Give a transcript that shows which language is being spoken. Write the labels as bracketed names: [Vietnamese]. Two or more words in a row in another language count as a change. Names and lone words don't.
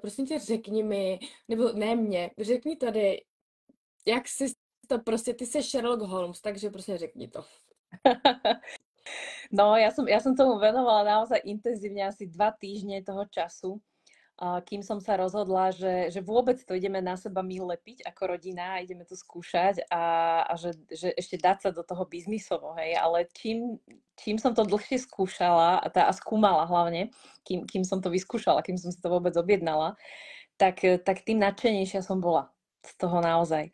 [Czech] Prosím tě, řekni mi, nebo ne mě, řekni tady, jak jsi to prostě, ty jsi Sherlock Holmes, takže prostě řekni to. [Slovak] No, ja som tomu venovala naozaj intenzívne asi 2 týždne toho času, kým som sa rozhodla, že vôbec to ideme na seba my lepiť ako rodina a ideme to skúšať a že ešte dať sa do toho biznisovo, hej, ale čím som to dlhšie skúšala a skúmala hlavne, kým som to vyskúšala, kým som si to vôbec objednala, tak tým nadšenejšia som bola z toho naozaj.